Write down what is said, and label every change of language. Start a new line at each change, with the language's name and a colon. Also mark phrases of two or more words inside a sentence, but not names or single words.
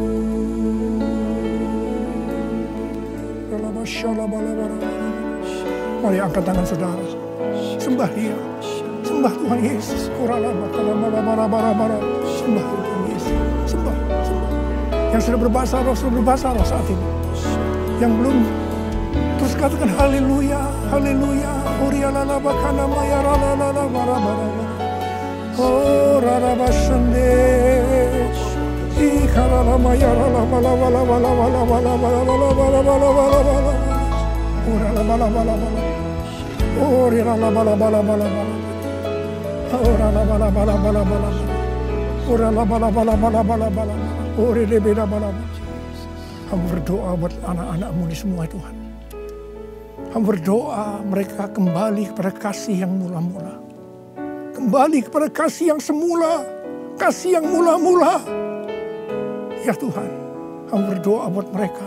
Indonesian: Mari angkat tangan saudara, sembah Dia, sembah Tuhan Yesus. Sembah Tuhan Yesus, sembah. Yang sudah berbahasa roh saat ini. Yang belum, terus katakan haleluya, haleluya. Oh rarabasande, ikaralama yarala bala bala bala bala bala bala bala bala bala bala bala. Orala bala bala bala. Orala bala bala bala bala. Orala bala bala bala bala. Orala bala bala bala bala bala. Orele beda bala bala. Hamba berdoa buat anak-anak-Mu ini semua Tuhan. Hamba berdoa mereka kembali kepada kasih yang mula-mula. Kembali kepada kasih yang semula. Kasih yang mula-mula. Ya Tuhan, hamba berdoa buat mereka.